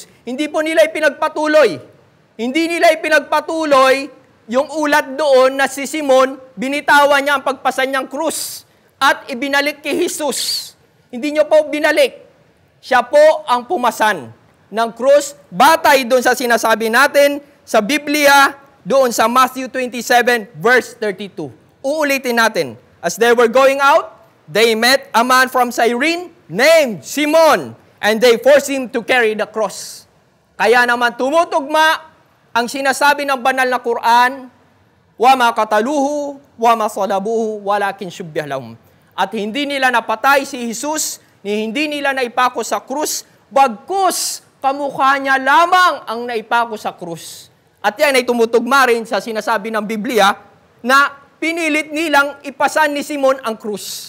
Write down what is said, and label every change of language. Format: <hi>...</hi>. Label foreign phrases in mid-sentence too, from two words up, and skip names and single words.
<tl>Hindi po nila ipinagpatuloy. Hindi nila ipinagpatuloy yung ulat doon na si Simon, binitawan niya ang pagpasan niyang cross at ibinalik kay Jesus. Hindi niyo po binalik. Siya po ang pumasan ng krus, batay doon sa sinasabi natin sa Biblia, doon sa Matthew 27, verse 32. Uulitin natin.</tl> <en>As they were going out, they met a man from Cyrene named Simon, and they forced him to carry the cross.</en> <tl>Kaya naman tumutugma ang sinasabi ng banal na Quran,</tl> <ar>وما قتلوه، وما صلبوه، ولكن شبه لهم.</ar> <tl>At hindi nila napatay si Jesus, hindi nila naipako sa krus, bagkus kamukha niya lamang ang naipako sa krus. At yan ay tumutugma rin sa sinasabi ng Biblia na pinilit nilang ipasan ni Simon ang krus.</tl>